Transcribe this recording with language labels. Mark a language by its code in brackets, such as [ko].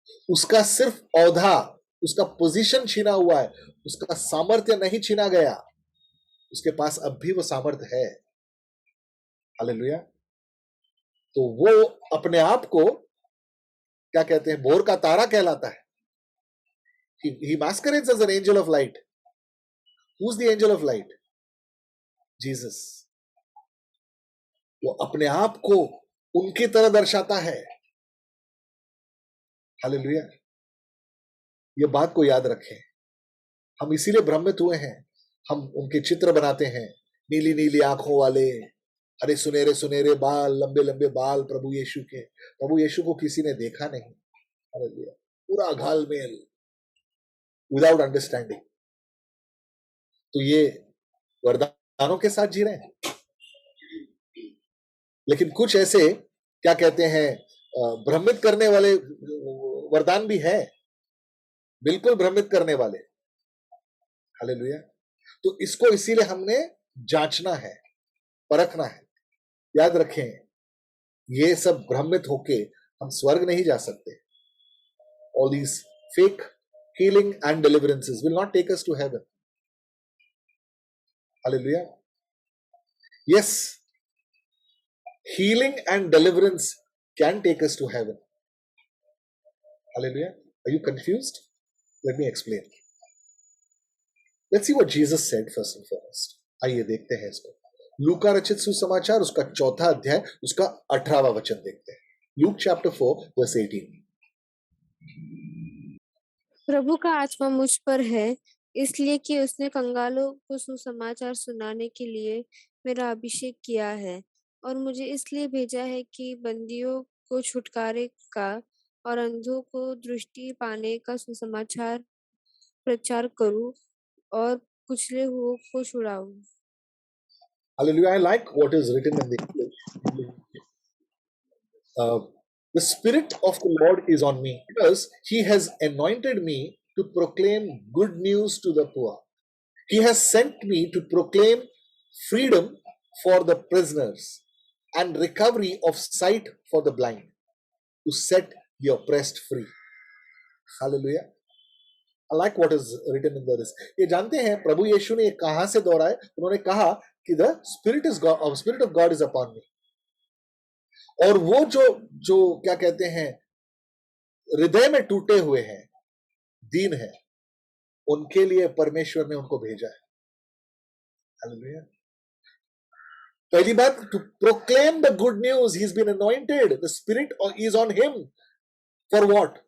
[hi] उसका सिर्फ औधा, उसका पोजीशन छीना हुआ है, उसका सामर्थ्य नहीं छीना गया। उसके पास अब भी वो सामर्थ्य है। हालेलुया। तो वो अपने आप को क्या कहते हैं, भोर का तारा कहलाता है। [en] He masquerades as an angel of light. Who's the angel of light? Jesus. [hi] वो अपने आप को उनकी तरह दर्शाता है। हालेलुया। ये बात को याद रखें। हम इसीलिए भ्रमित हुए हैं। हम उनके चित्र बनाते हैं, नीली नीली आंखों वाले, अरे सुनहरे सुनहरे बाल, लंबे लंबे बाल प्रभु यीशु के, प्रभु यीशु को किसी ने देखा नहीं। हालेलुया। पूरा घालमेल, [en] Without understanding. [hi] तो ये वरदानों के साथ जी रहे हैं। लेकिन कुछ ऐसे क्या कहते हैं, भ्रमित करने वाले वरदान भी है, बिल्कुल भ्रमित करने वाले। हालेलुया। तो इसको इसीलिए हमने जांचना है, परखना है। याद रखें, ये सब भ्रमित होके हम स्वर्ग नहीं जा सकते। [en] All these fake healing and deliverances will not take us to heaven. Hallelujah. Yes, healing and deliverance can take us to heaven. Hallelujah. Are you confused? Let me explain. Let's see what Jesus said first and foremost. [hi] आइए देखते हैं इसको। लूका रचित सुसमाचार उसका 4 अध्याय उसका 18वां वचन देखते हैं। Luke chapter 4 verse 18। प्रभु का आत्मा मुझ पर है, इसलिए कि उसने कंगालों को सुसमाचार सुनाने के लिए मेरा अभिषेक किया है, और मुझे इसलिए भेजा है कि बंदियों को छुटकारे का और अंधों को दृष्टि पाने का सुसमाचार प्रचार करूं, और कुचले हुओं को छुड़ाऊं। [en] Hallelujah. I like what is written in the English. The Spirit of the Lord is on me because He has anointed me to proclaim good news to the poor. He has sent me to proclaim freedom for the prisoners and recovery of sight for the blind, to set the oppressed free. Hallelujah. I like what is written in this. [hi] ये जानते हैं प्रभु यीशु ने कहां से दोहराया? उन्होंने कहा कि [en] the Spirit is God, Spirit of God is upon me. [hi] और वो जो क्या कहते हैं, हृदय में टूटे हुए हैं, दीन है, उनके लिए परमेश्वर ने उनको भेजा है। हालेलुया। पहली बात, [en] To proclaim the good news, he is been anointed, the spirit is on him for what?